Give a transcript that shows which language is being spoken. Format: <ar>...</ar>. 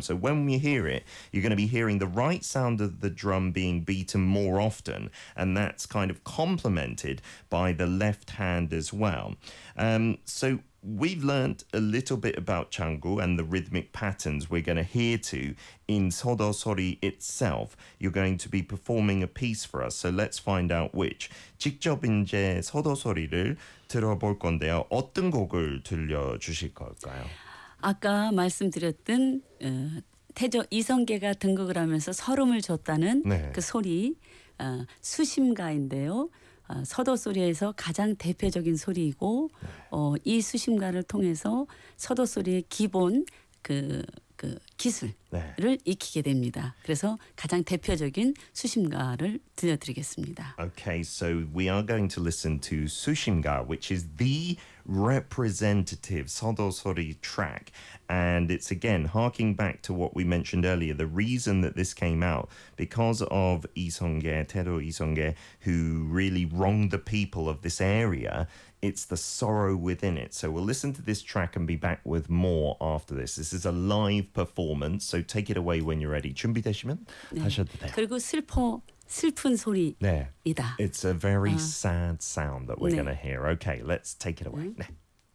<en>So when we hear it, you're going to be hearing the right sound of the drum being beaten more often, and that's kind of complemented by the left hand as well. So we've learned a little bit about 장구 and the rhythmic patterns we're going to hear to in 서도소리 itself. You're going to be performing a piece for us, so let's find out which.</en> <ko>직접 이제 서도소리를 들어볼 건데요. 어떤 곡을 들려주실 걸까요? 아까 말씀드렸던 태조 이성계가 등극을 하면서 서름을 줬다는 네. 그 소리 수심가인데요. 서도소리에서 가장 대표적인 소리이고 네. 이 수심가를 통해서 서도소리의 기본 그 기술을 네. 익히게 됩니다. 그래서 가장 대표적인 수심가를 들려드리겠습니다.</ko> <en>Okay, so we are going to listen to 수심가, which is the representative 서도소리 track. And it's again, harking back to what we mentioned earlier, the reason that this came out, because of 이성계, 태도 이성계, who really wronged the people of this area, it's the sorrow within it. So we'll listen to this track and be back with more after this. This is a live performance, so take it away when you're ready.</en> <ko>준비되시면 네. 하셔도 돼요. 그리고 슬픈 소리이다. 네.</ko> <en>It's a very sad sound that we're 네. going to hear. Okay, let's take it away. 네.</en>